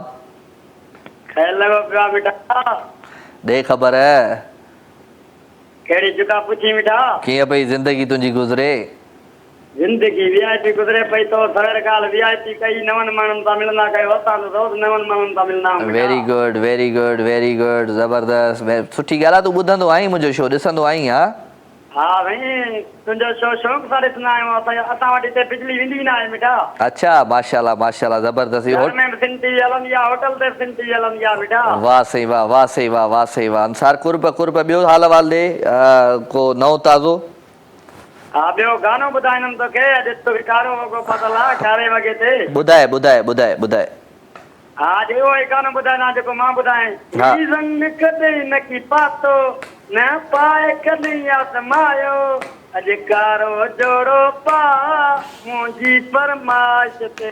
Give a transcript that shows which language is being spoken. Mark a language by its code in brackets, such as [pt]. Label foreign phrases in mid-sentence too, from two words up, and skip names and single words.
[sd] खैर लॻो पियो आहे बेटा। ॾे ख़बर कहिड़ी जुका पुछी बेटा? कीअं पई ज़िंदगी तुंहिंजी गुज़रे? ज़िंदगी VIP गुज़रे पई तो सवेर काल VIP कई, नवनि माण्हुनि सां मिलंदा कयो। असां त रोज़ नवनि माण्हुनि सां मिलंदा आहियूं। [en] very good very good very good. [sd] ज़बरदस्त। सुठी ॻाल्हि आहे। तूं ॿुधंदो आहीं मुंहिंजो शो, ॾिसंदो आहीं? हा हा भई तुंहिंजो शो शौक़ सां ॾिसंदा आहियूं। असां वटि हिते बिजली वेंदी न आहे बेटा। अच्छा माशाल्लाह माशाल्लाह ज़बरदस्त। घर में बि सिन TV हलंदी आहे, होटल ते सिन TV हलंदी आहे बेटा। वाह सही वाह, वाह सही वाह, वाह सही वाह। अंसार कुर्ब कुर्ब। ॿियो हाल अहवाल ॾे को नओं ताज़ो? हा ॿियो गानो ॿुधाईंदुमि तोखे। अॼु तो कारो वॻो पातल आहे 4 वॻे ते। ॿुधाए ॿुधाए ॿुधाए ॿुधाए। हा उहो ई गानो ॿुधाइणा जेको मां ॿुधायां। हा। रंग कॾहिं न की पातो न पाए कॾहिं आज़मायो, अॼु कारो जोड़ो पा मुंहिंजी फरमाइश ते।